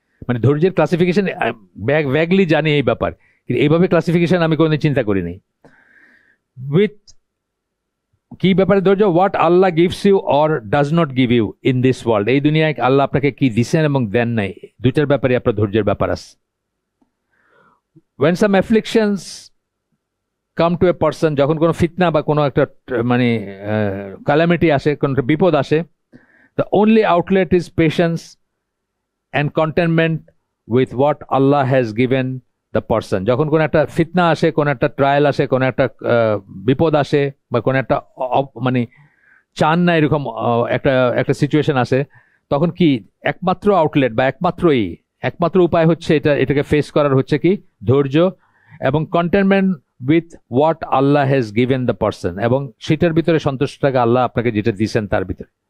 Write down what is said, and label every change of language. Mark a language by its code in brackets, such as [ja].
[bn] মানে ধৈর্যের ক্লাসিফিকেশন ভ্যাগলি জানি এই ব্যাপার, কিন্তু এইভাবে ক্লাসিফিকেশন আমি কোনোদিন চিন্তা করি নাই। উইথ কি ব্যাপারে ধৈর্য, [en] what Allah gives you or does not give you in this world, [bn] এই দুনিয়ায় আল্লাহ আপনাকে কি দিছেন এবং দেন নাই, দুইটার ব্যাপারে আপনার ধৈর্যের ব্যাপার আছে। [en] when some afflictions come to a person, [bn] যখন কোনো ফিতনা বা কোনো একটা মানে ক্যালামিটি আসে, কোনো বিপদ আসে, [en] the only outlet is patience and contentment with what Allah has given the person. [bn] যখন কোনো একটা ফিতনা আসে, কোনো একটা ট্রায়াল আসে, কোনো একটা বিপদ আসে, বা কোনো একটা মানে চান না এরকম একটা সিচুয়েশন আসে, তখন কি একমাত্র আউটলেট বা একমাত্র উপায় হচ্ছে এটাকে ফেস করার হচ্ছে কি ধৈর্য এবং [en] contentment with what Allah has given the person, [bn] এবং সেটার ভিতরে সন্তুষ্ট থাকা আল্লাহ আপনাকে যেটা দিয়েছেন তার ভিতরে।